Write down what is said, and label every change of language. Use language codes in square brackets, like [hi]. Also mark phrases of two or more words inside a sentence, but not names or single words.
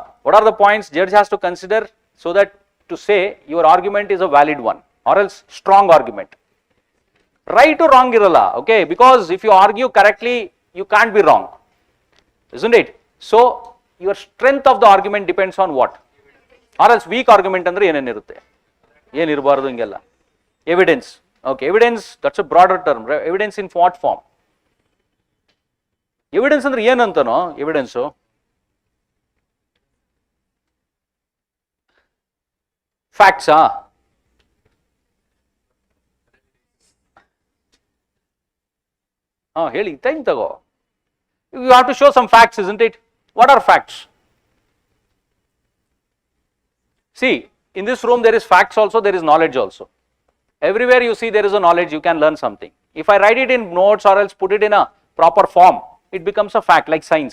[en] What are the points judge has to consider so that to say your argument is a valid one, or else strong argument? Right or wrong iralla, okay, because if you argue correctly, you can't be wrong, isn't it? So your strength of the argument depends on what? Or else weak argument [kn] ಅಂದ್ರೆ ಏನೇನ್ ಇರುತ್ತೆ, ಏನ್ ಇರಬಾರದು ಹಿಂಗೆಲ್ಲ. [en] Evidence. Okay, evidence, that's a broader term. Evidence in what form? [kn] Evidence ಅಂದ್ರೆ ಏನ್ ಅಂತಾನೋ evidence. [en] Facts, [kn] ಹೇಳಿ ಟೈಮ್ ತಗೋ. [en] You have to show some facts, isn't it? What are facts? See, in this room there is facts also, there is knowledge also. Everywhere you see there is a knowledge, you can learn something. If I write it in notes or else put it in a proper form, it becomes a fact, like science.